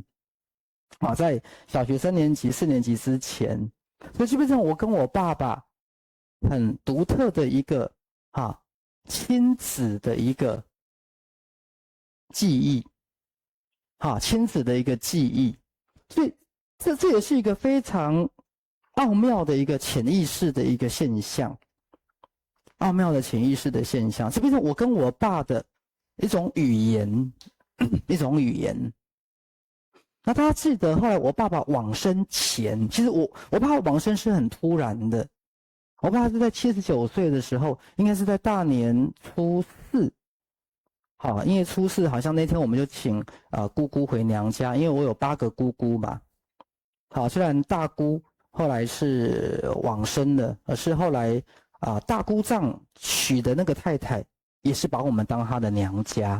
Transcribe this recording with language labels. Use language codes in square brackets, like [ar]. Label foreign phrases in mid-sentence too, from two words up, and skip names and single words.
[zh] 好，在小學3年級、4年級之前，所以基本上我跟我爸爸很獨特的一個親子的一個記憶，親子的一個記憶，所以這也是一個非常奧妙的一個潛意識的一個現象，奧妙的潛意識的現象，這變成我跟我爸的一種語言，一種語言。那大家記得後來我爸爸往生前，其實我爸爸往生是很突然的。我爸是在79歲的時候，應該是在大年初4，好，因為初4好像那天我們就請姑姑回娘家，因為我有8個姑姑嘛。好，雖然大姑後來是往生了，而是後來大姑丈娶的那個太太也是把我們當她的娘家。